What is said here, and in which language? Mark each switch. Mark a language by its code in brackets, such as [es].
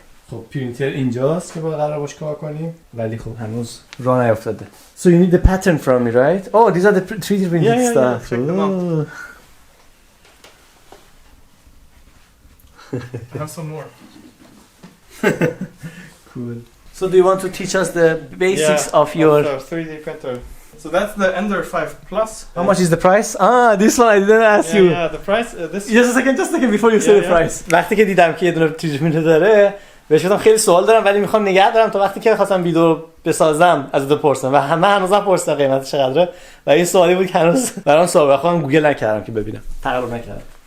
[fa] خب پرینتر اینجاست که با قرار باش کار کنیم ولی خب هنوز راه نیفتاده. [en] So you need the pattern from me, right? Oh, these are the 3D printed stuff. Check them out. I have some more. Cool. So do you want to teach us the basics of your... the 3D printer. So that's the Ender 5 Plus. How much is the price? This one I didn't ask you. Yeah, the price. This. Just a second before you say the price. [fa] وقتی که دیدم که یه دونه 3D printer داره بهش گفتم خیلی سوال دارم ولی میخوام نگه دارم تا وقتی که خواستم ویدیو بسازم از تو پرسیدم و همه هنوزم پرسیدم قیمتش چقدره و این سوالی بود که هنوز برام سوال خودم گوگل نکردم که ببینم تقریبا نکردم.